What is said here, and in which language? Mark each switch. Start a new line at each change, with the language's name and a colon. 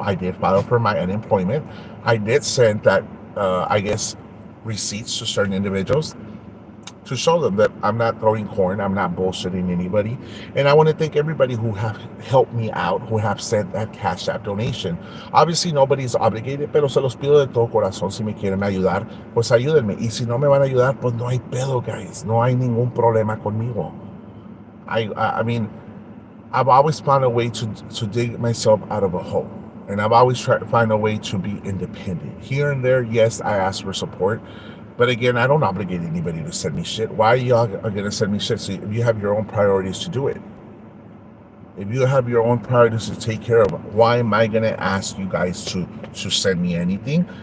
English: I did file for my unemployment. I did send that, receipts to certain individuals to show them that I'm not throwing corn, I'm not bullshitting anybody. And I want to thank everybody who have helped me out, who have sent that Cash App donation. Obviously, nobody's obligated,
Spanish: pero se los pido de todo corazón. Si me quieren ayudar, pues ayúdenme. Y si no me van a ayudar, pues no hay pedo, guys. No hay ningún problema conmigo.
English: I mean, I've always found a way to dig myself out of a hole. And I've always tried to find a way to be independent. Here and there, yes, I ask for support. But again, I don't obligate anybody to send me shit. Why are y'all going to send me shit? So if you have your own priorities to do it. If you have your own priorities to take care of, why am I going to ask you guys to send me anything?